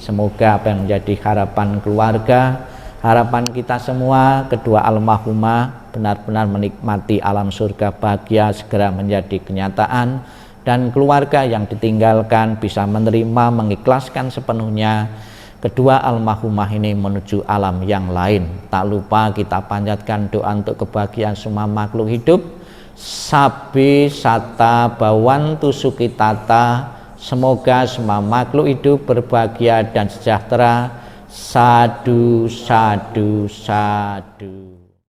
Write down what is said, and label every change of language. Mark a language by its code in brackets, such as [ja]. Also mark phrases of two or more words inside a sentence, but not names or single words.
[id] Semoga apa yang menjadi harapan keluarga, harapan kita semua, kedua almarhumah benar-benar menikmati alam surga bahagia segera menjadi kenyataan, dan keluarga yang ditinggalkan bisa menerima, mengikhlaskan sepenuhnya kedua almarhumah ini menuju alam yang lain. Tak lupa kita panjatkan doa untuk kebahagiaan semua makhluk hidup. [pi] Sabi sata bawantu sukitata, [id] semoga semua makhluk hidup berbahagia dan sejahtera. [pi] Sadu, sadu, sadu.